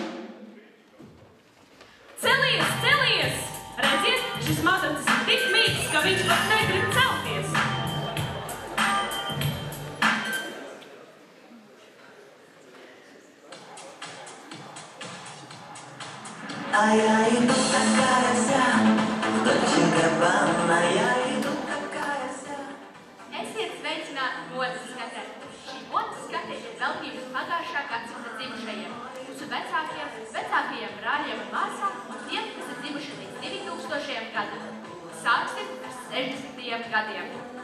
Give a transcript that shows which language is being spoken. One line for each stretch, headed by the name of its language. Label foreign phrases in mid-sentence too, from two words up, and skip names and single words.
Latvian: Celies, celies! Redziet, šis matracis ir tik mīgs, ka viņš pat negrib celties.
Russian: А я иду такая вся, в Дольче Габбана, я иду такая вся.
Latvian: Esiet sveicināti modes skatē. Šī modes skate ir veltības pagājušā gadsimta dzimušajiem, mūsu vecākajiem brāļiem un māsām un tiem, kas ir dzimuši līdz 2000. gadam. Sāksim ar 60. gadiem.